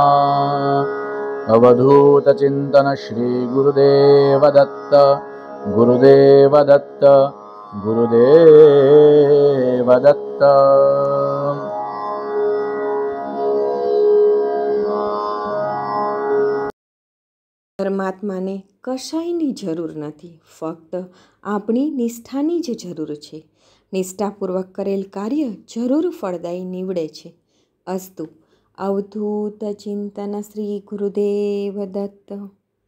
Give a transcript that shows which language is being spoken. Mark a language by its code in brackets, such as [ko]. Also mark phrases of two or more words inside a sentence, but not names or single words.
[mr] अवधूत चिंतन श्री गुरुदेव दत्त, गुरुदेव दत्त, गुरुदेव दत्त। [gu] પરમાત્માને કશાયની જરૂર નથી, ફક્ત આપણી નિષ્ઠાની જ જરૂર છે। નિષ્ઠાપૂર્વક કરેલ કાર્ય જરૂર ફળદાયી નીવડે છે। અસ્તુ। અવધૂત ચિંતન શ્રી ગુરુદેવ દત્ત।